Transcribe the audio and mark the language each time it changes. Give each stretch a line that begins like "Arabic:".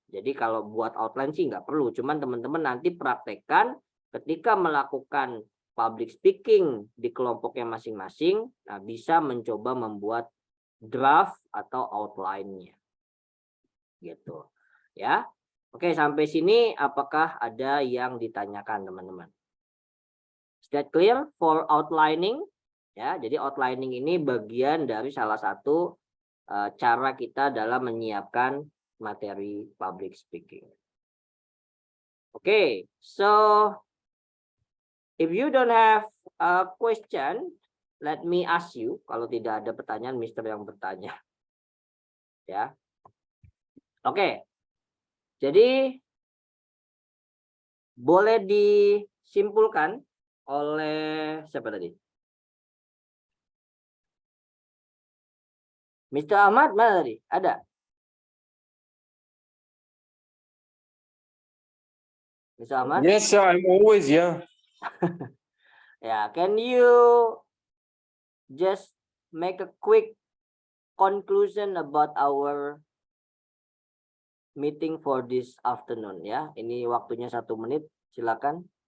Indonesian: Jadi kalau buat outline sih nggak perlu, cuman teman-teman nanti praktekkan ketika melakukan public speaking di kelompoknya masing-masing, nah bisa mencoba membuat draft atau outline-nya. Gitu. Ya. Oke, sampai sini apakah ada yang ditanyakan teman-teman?
English: Is that clear for outlining?
Indonesian: Ya, jadi outlining ini bagian dari salah satu cara kita dalam menyiapkan materi public speaking.
English: Okay, so if you don't have a question, let me ask you.
Indonesian: Kalau tidak ada pertanyaan, Mister yang bertanya. Ya, oke. Jadi boleh disimpulkan oleh siapa tadi? Mr. Ahmad mana tadi? Ada? Mr. Ahmad?
English: Yes, sir. I'm always, yeah. Ya, can you just make a quick conclusion about our meeting for this afternoon ya?
Indonesian: Ini waktunya 1 menit, silakan.